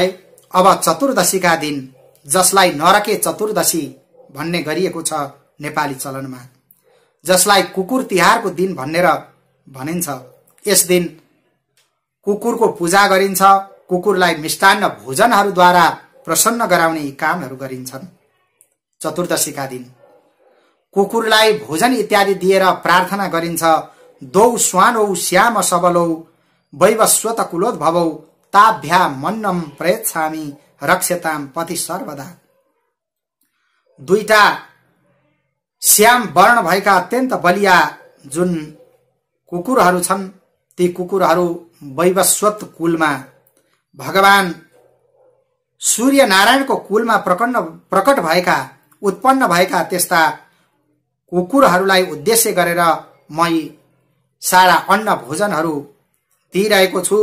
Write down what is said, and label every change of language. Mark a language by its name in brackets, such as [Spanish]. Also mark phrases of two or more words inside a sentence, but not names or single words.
[Nepali] अब चतुर्दशीका दिन, जसलाई नरके चतुर्दशी भन्ने गरिएको छ नेपाली चलनमा, जसलाई कुकुर तिहारको दिन भनेर भनिन्छ, यस दिन कुकुरको पूजा गरिन्छ। कुकुरलाई मिष्टान्न भोजनहरूद्वारा प्रसन्न गराउने कामहरू गरिन्छन्। चतुर्दशीका दिन कुकुरलाई भोजन इत्यादि दिएर प्रार्थना गरिन्छ। [Sanskrit] दौ स्वानौ श्याम सबलौ वैवस्वत कुलोद्भवौ ताभ्या मन्नम प्रयच्छामि रक्षताम पति सर्वदा। [Nepali] दुईटा श्याम वर्ण भएका अत्यन्त बलिया जुन कुकुरहरू छन्, ती कुकुरहरू वैवस्वत कुलमा, भगवान सूर्य नारायणको कुलमा प्रकट भएका, उत्पन्न भएका त्यस्ता कुकुरहरूलाई उद्देश्य गरेर मै सारा अन्न भोजनहरू दिइरहेको छु।